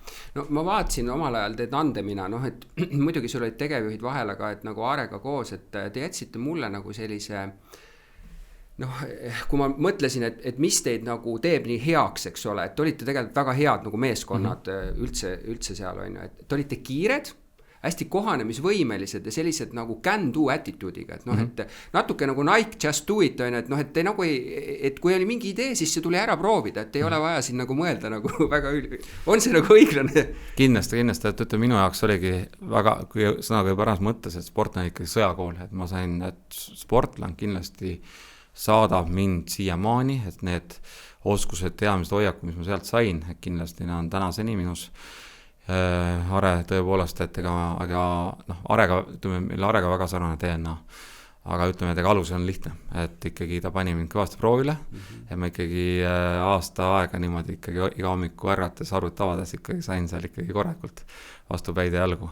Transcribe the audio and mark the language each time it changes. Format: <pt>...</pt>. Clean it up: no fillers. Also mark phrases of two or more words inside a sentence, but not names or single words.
<et>No ma vaatasin omal ajal teed Andemina, et muidugi sul olid tegevjuhid vahel, aga et nagu Arega koos, et te jätsite mulle nagu sellise kui ma mõtlesin, et mis teid nagu teeb nii heaks, eks ole, et olite tegelikult väga head nagu meeskonnad üldse seal on ju, et olite kiired, hästi kohanemisvõimelised ja sellised nagu</et> <en>can do attitude'iga,</en> <et>et et natuke nagu Nike</et> <en>just do it</en> <et>on, et te nagu et kui oli mingi idee, siis see tuli ära proovida, et ei ole vaja siin nagu mõelda nagu väga on see nagu õiglane? Kindlasti, et minu jaoks oligi väga, kui sõnaga juba paras mõttes, et sport on ikkagi sõjakool, et ma sain, et sportland kindlasti saadab mind siiamaani, et need oskused, teadmised, hoiakud, mis ma sealt sain, et kindlasti on tänaseni minus Are tõepoolest, et aga Arega, meil Arega väga sarnane DNA, aga ütleme, et alus on lihtne, et ikkagi ta pani mind kõvasti proovile ja ma ikkagi aasta aega niimoodi ikkagi iga hommiku ärgates arvut avades ikkagi sain seal ikkagi korrakult vastu päid ja jalgu.</et>